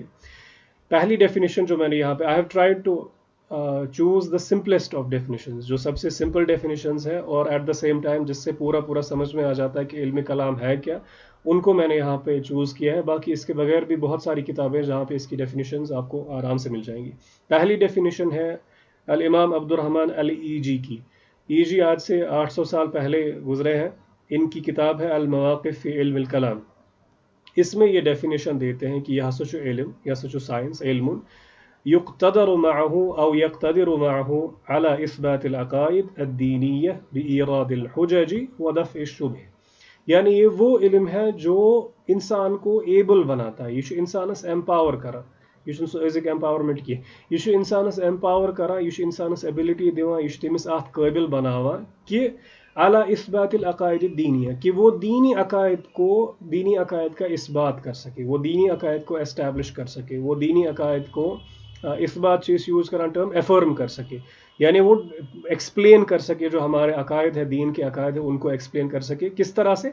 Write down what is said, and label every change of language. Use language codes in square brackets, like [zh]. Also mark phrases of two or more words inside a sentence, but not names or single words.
[ur] پہلی ڈیفینیشن جو میں نے یہاں پے, [en] I have tried to choose the simplest of definitions, [ur] جو سب سے سمپل ڈیفینیشنز ہے اور [en] at the same time [ur] جس سے پورا پورا سمجھ میں آ جاتا ہے کہ علم کلام ہے کیا، ان کو میں نے یہاں پے چوز کیا ہے. باقی اس کے بغیر بھی بہت ساری کتابیں جہاں پے اس کی ڈیفینیشنز آپ کو آرام سے مل جائیں گی. پہلی ڈیفینیشن ہے الامام عبدالرحمن الایجی کی. ایجی آج سے 800 سال پہلے گزرے ہیں. ان کی کتاب ہے المواقف فی علم الکلام. اس میں یہ ڈیفینیشن دیتے ہیں کہ یہ سچو علم یا سچو سائنس [ar] علم يقتدر معه أو يقتدر معه على إثبات العقائد الدينية بإيراد الحجج ودفع الشبه. [ur] یعنی یہ وہ علم ہے جو انسان کو ایبل بناتا ہے, [ks] ये छ इंसानस एम्पावर करा, ये छ अजिक एम्पावरमेंट की, ये छ इंसानस एम्पावर करा, ये छ इंसानस एबिलिटी दिवान, ये छ तमिस अत काबिल बनावान कि [ar] على إثبات العقائد الدينية, [ur] کہ وہ دینی عقائد کا اثبات کر سکے، وہ دینی عقائد کو اسٹیبلش کر سکے، وہ دینی عقائد کو اثبات چیز یوز کرا ٹرم افرم کر سکے، یعنی وہ ایکسپلین کر سکے، جو ہمارے عقائد ہے، دین کے عقائد ہے، ان کو ایکسپلین کر سکے۔ کس طرح سے?